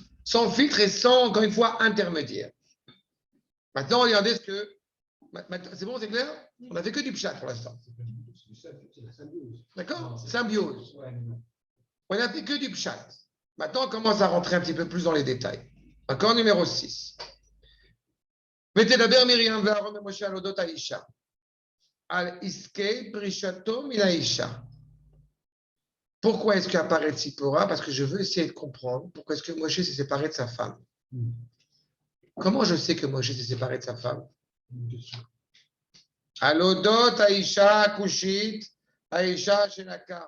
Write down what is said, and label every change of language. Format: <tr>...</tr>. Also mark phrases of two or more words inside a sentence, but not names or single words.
<fr>Sans filtre et sans, encore une fois, intermédiaire. Maintenant, regardez ce que. C'est bon, c'est clair? On n'a fait que du pshat pour l'instant. C'est la symbiose. D'accord? Symbiose. Ouais, mais non. On n'a fait que du pshat. Maintenant, on commence à rentrer un petit peu plus dans les détails. Encore numéro 6.</fr> <he>ותדבר מרים ואהרון ומשה על אודות האישה, על עסקי פרישתו מן האישה.</he> <fr>Pourquoi est-ce qu'apparaît Tzipora? Parce que je veux essayer de comprendre pourquoi est-ce que Moshe s'est séparé de sa femme. Comment je sais que Moshe s'est séparé de sa femme?</fr> <he>על אודות אישה כושית אישה שנכר.</he>